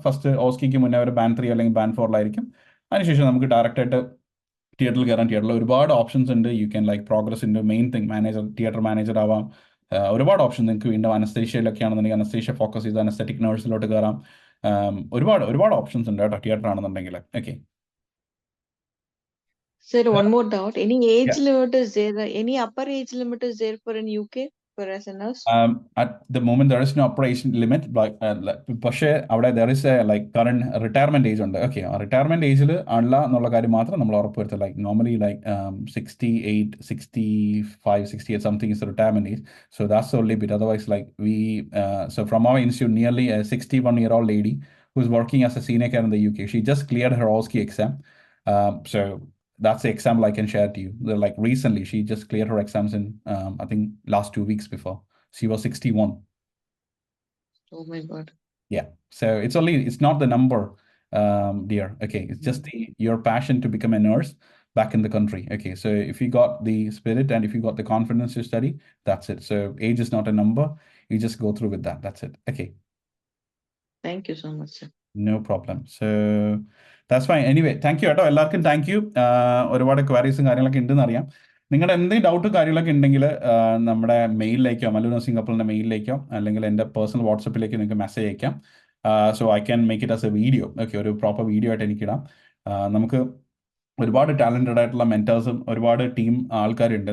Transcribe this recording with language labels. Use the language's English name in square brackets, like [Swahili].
[Malayalam] First OSCEക്ക് മുന്നേ ഒരു band 3 അല്ലെങ്കിൽ band 4 അതിനുശേഷം നമുക്ക് ഡയറക്റ്റ് ആയിട്ട് തിയേറ്ററിൽ കയറാൻ. തിയേറ്ററിൽ ഒരുപാട് ഓപ്ഷൻസ് ഉണ്ട്. [English] you can like progress in main thing manager, [Malayalam] theatre manager ആവാം. ഒരുപാട് ഓപ്ഷൻ നിങ്ങൾക്ക് വീണ്ടും അനസ്തേഷ്യയിലൊക്കെ ആണെന്നുണ്ടെങ്കിൽ അനസ്തേഷ്യ ഫോക്കസ് ചെയ്ത് അനസ്തെറ്റിക് നഴ്സിലോട്ട് കയറാം. ഒരുപാട് ഓപ്ഷൻസ് ഉണ്ട് കേട്ടോ തിയേറ്റർ ആണെന്നുണ്ടെങ്കിൽ. Okay. [English] Sir, one more doubt. Any age limit is there? Any upper age limit is there for in UK for as a nurse? At the moment there is no upper age limit, [Malayalam] പക്ഷേ അവിടെ [English] there is a like current retirement age [Malayalam] ഉണ്ട്. Okay, ആ retirement ഏജിൽ അല്ല എന്നുള്ള കാര്യം മാത്രം നമ്മൾ ഉറപ്പുവരുത്തുക. [English] Like normally like 68, 65, 68 something is the retirement age. So that's the only bit. Otherwise, like so from our institute, nearly a 61-year-old lady who's working as a senior care in the UK, she just cleared her OSCE exam. So that's the example I can share to you. Like recently, she just cleared her exams in, I think, last 2 weeks before. She was 61. Oh my God. Yeah. So it's not the number, dear. Okay. It's just your passion to become a nurse back in the country. Okay. So if you got the spirit and if you got the confidence to study, that's it. So age is not a number. You just go through with that. That's it. Okay. Thank you so much, sir. No problem. So that's fine. Anyway, thank you [Malayalam] കേട്ടോ എല്ലാവർക്കും. [English] Thank you. [Malayalam] ഒരുപാട് ക്വയറീസും കാര്യങ്ങളൊക്കെ ഉണ്ടെന്ന് അറിയാം. നിങ്ങളുടെ എന്തെങ്കിലും doubt കാര്യങ്ങളൊക്കെ ഉണ്ടെങ്കിൽ നമ്മുടെ മെയിലിലേക്കോ മല്ലു നഴ്സിംഗ് കപ്പിളിൻ്റെ മെയിലിലേക്കോ അല്ലെങ്കിൽ എൻ്റെ പേഴ്സണൽ വാട്സപ്പിലേക്ക് നിങ്ങൾക്ക് മെസ്സേജ് അയക്കാം. [English] So I can make it as a video. [Malayalam] Okay, ഒരു പ്രോപ്പർ വീഡിയോ ആയിട്ട് എനിക്കിടാം. നമുക്ക് ഒരുപാട് ടാലൻറ്റഡ് ആയിട്ടുള്ള മെൻറ്റേഴ്സും ഒരുപാട് ടീം ആൾക്കാരുണ്ട്.